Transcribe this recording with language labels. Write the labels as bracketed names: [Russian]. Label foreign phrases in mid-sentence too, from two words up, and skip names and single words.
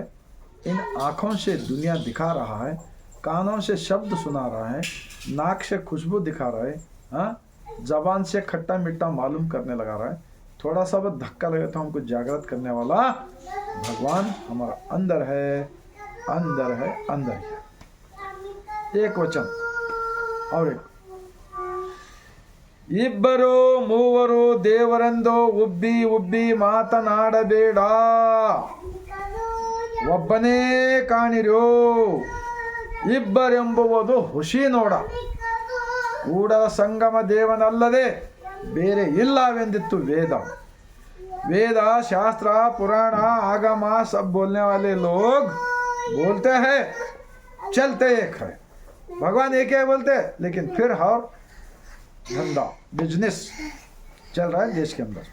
[Hindi] इन आँखों से दुनिया दिखा रहा है, कानों से शब्द सुना रहा है, नाक से खुशबू दिखा रहा है, हाँ, जबान से खट्टा मीठा मालूम करने लगा रहा है. थोड़ा सा बस धक्का लगे तो हमको जागृत करने वाला भगवान हमारा अंदर है, अंदर है, अंदर है. एक वचन और एक, [Kannada] ಇಬ್ಬರು ಮೂವರು ದೇವರೆಂದು ಉಬ್ಬಿ ಉಬ್ಬಿ ಮಾತನಾಡಬೇಡ, ಒಬ್ಬನೇ ಕಾಣಿರೋ. ಇಬ್ಬರೆಂಬುವುದು ಹುಷಿ ನೋಡ, ಕೂಡಲ ಸಂಗಮ ದೇವನಲ್ಲದೆ ಬೇರೆ ಇಲ್ಲವೆಂದಿತ್ತು ವೇದ. [Hindi] वेद, शास्त्र, पुराण, आगमा सब बोलने वाले लोग बोलते हैं, चलते एक है. भगवान एक है बोलते, लेकिन फिर हर धंधा बिजनेस चल रहा है देश के अंदर.